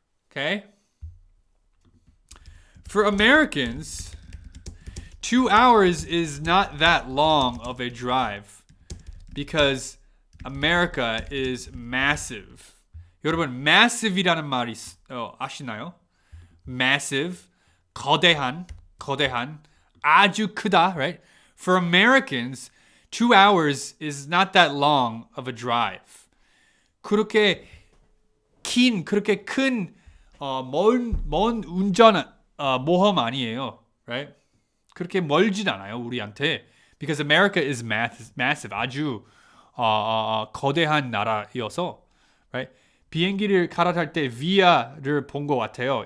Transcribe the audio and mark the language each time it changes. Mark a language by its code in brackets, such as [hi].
[en] Okay? For Americans, 2 hours is not that long of a drive because America is massive. [ko] 여러분, massive이라는 말이 아시나요? Massive, 거대한, 아주 크다, right? [en] For Americans, 2 hours is not that long of a drive. [ko] 그렇게 큰 먼 운전 모험 아니에요, right? 그렇게 멀진 않아요, 우리한테. [en] Because America is massive, [ko] 아주 거대한 나라여서, [en] right? [ko] 비행기를 갈아탈 때 via를 본 것 같아요.